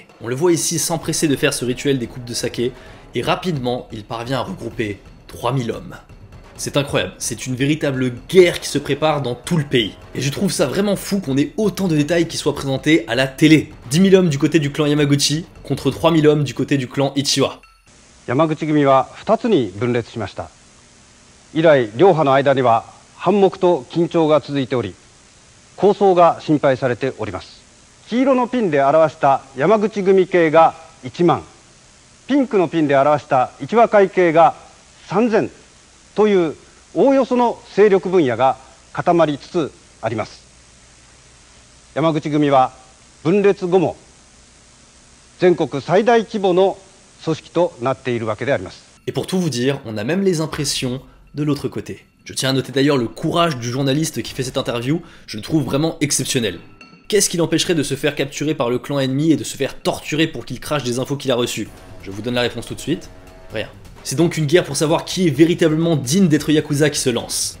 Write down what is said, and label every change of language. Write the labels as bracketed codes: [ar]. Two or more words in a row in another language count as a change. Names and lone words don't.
[fr] On le voit ici s'empresser de faire ce rituel des coupes de saké, et rapidement, il parvient à regrouper 3000 hommes. C'est incroyable, c'est une véritable guerre qui se prépare dans tout le pays. Et je trouve ça vraiment fou qu'on ait autant de détails qui soient présentés à la télé. 10 000 hommes du côté du clan Yamaguchi, contre 3000 hommes du côté du clan Ichiwa. [ja] Yamaguchi-gumiは2つに分裂しました。以来、両派の間には反目と緊張が続いており、抗争が心配されております。黄色のピンで表した山口組系が1万、ピンクのピンで表した一和会系が3000というおおよその勢力分野が固まりつつあります。山口組は分裂後も全国最大規模の組織となっているわけであります。 [fr] Et pour tout vous dire, on a même les impressions de l'autre côté. Je tiens à noter d'ailleurs le courage du journaliste qui fait cette interview, je le trouve vraiment exceptionnel. Qu'est-ce qui l'empêcherait de se faire capturer par le clan ennemi et de se faire torturer pour qu'il crache des infos qu'il a reçues? Je vous donne la réponse tout de suite. Rien. C'est donc une guerre pour savoir qui est véritablement digne d'être Yakuza qui se lance.